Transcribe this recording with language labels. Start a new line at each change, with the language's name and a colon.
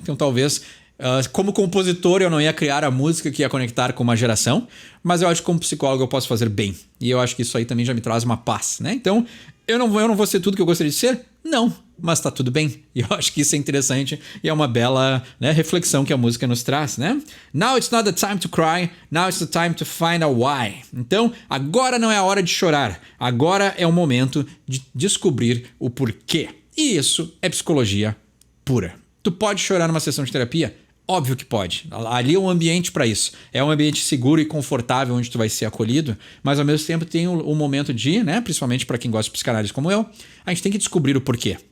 Portuguese: Então talvez, como compositor, eu não ia criar a música que ia conectar com uma geração, mas eu acho que como psicólogo eu posso fazer bem. E eu acho que isso aí também já me traz uma paz, né? Então, eu não vou ser tudo que eu gostaria de ser? Não, mas tá tudo bem. E eu acho que isso é interessante e é uma bela, né, reflexão que a música nos traz, né?
English: Now it's not the time to cry, now it's the time to find out why.
Portuguese: Então, agora não é a hora de chorar, agora é o momento de descobrir o porquê. E isso é psicologia pura. Tu pode chorar numa sessão de terapia? Óbvio que pode. Ali é um ambiente para isso. É um ambiente seguro e confortável onde tu vai ser acolhido, mas ao mesmo tempo tem um momento de, né, principalmente para quem gosta de psicanálise como eu, a gente tem que descobrir o porquê.